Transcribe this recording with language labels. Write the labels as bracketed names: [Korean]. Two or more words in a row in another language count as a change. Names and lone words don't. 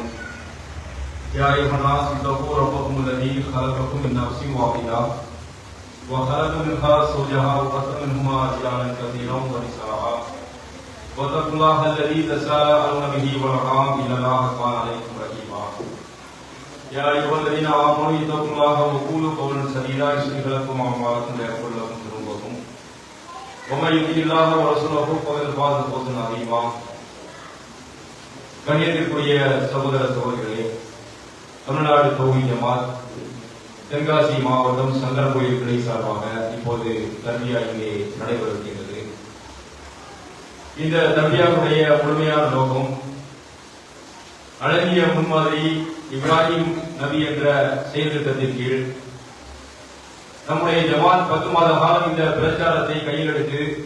[Arabic] يا أيها الناس اتقوا ربكم الذي خلقكم من نفس واحدة وخلق منها زوجها وبث منهما رجالا كثيرا ونساء واتقوا الله الذي تساءلون به والأرحام إن الله كان عليكم رقيبا. يا أيها الذين آمنوا اتقوا الله وقولوا قولا سديدا يصلح لكم أعمالكم ويغفر لكم ذنوبكم ومن يطع الله ورسوله فقد فاز فوزا عظيما. [Tamil] கண்ணியத்திற்குரிய சகோதர சகோதரிகளே, தமிழ்நாடு தௌஹீத் ஜமாத் தென்காசி மாவட்டம் சங்கரன்கோயில் கிளை சார்பாக இப்போது தர்பியா இங்கே நடைபெறுகின்றது. இந்த தர்பியாவுடைய முழுமையான நோக்கம் அழகிய முன்மாதிரி இப்ராஹிம் நபி என்ற செயல் திட்டத்தின் கீழ் நம்முடைய ஜமாத் 10 மாத காலம் இந்த பிரச்சாரத்தை கையில் எடுத்து